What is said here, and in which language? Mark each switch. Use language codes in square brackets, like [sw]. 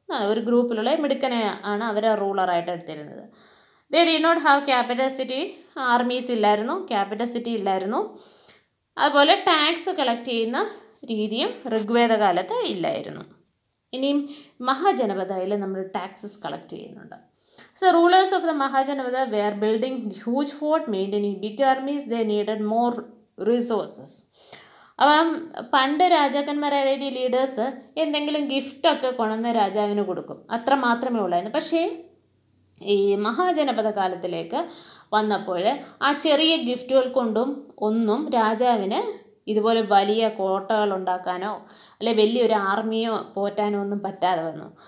[ml] ഒരു ഗ്രൂപ്പിലുള്ള മിടുക്കനെ ആണ് അവരെ റൂളറായിട്ട് എടുത്തിരുന്നത്. [en] they did not have capital city, [ml] armies ഇല്ലായിരുന്നു, ക്യാപിറ്റൽ സിറ്റി ഇല്ലായിരുന്നു. അതുപോലെ ടാക്സ് കളക്ട് ചെയ്യുന്ന രീതിയും ഋഗ്വേദ കാലത്ത് ഇല്ലായിരുന്നു. ഇനിയും മഹാജനപദയിൽ നമ്മൾ ടാക്സസ് കളക്ട് ചെയ്യുന്നുണ്ട്. [en] So rulers of the Mahajanavada were building huge fort, maintaining big armies. They needed more resources. [ml] അപ്പം പണ്ട് രാജാക്കന്മാർ, അതായത് ഈ ലീഡേഴ്സ് എന്തെങ്കിലും ഗിഫ്റ്റൊക്കെ കൊണ്ടുവന്ന് രാജാവിന് കൊടുക്കും, അത്ര മാത്രമേ ഉള്ളായിരുന്നു. പക്ഷേ ഈ മഹാജനപദ കാലത്തിലേക്ക് വന്നപ്പോൾ ആ ചെറിയ ഗിഫ്റ്റുകൾ കൊണ്ടും ഒന്നും രാജാവിന് ഇതുപോലെ വലിയ കോട്ടകൾ ഉണ്ടാക്കാനോ അല്ലെ വലിയൊരു ആർമിയോ പോറ്റാനോ ഒന്നും പറ്റാതെ വന്നു.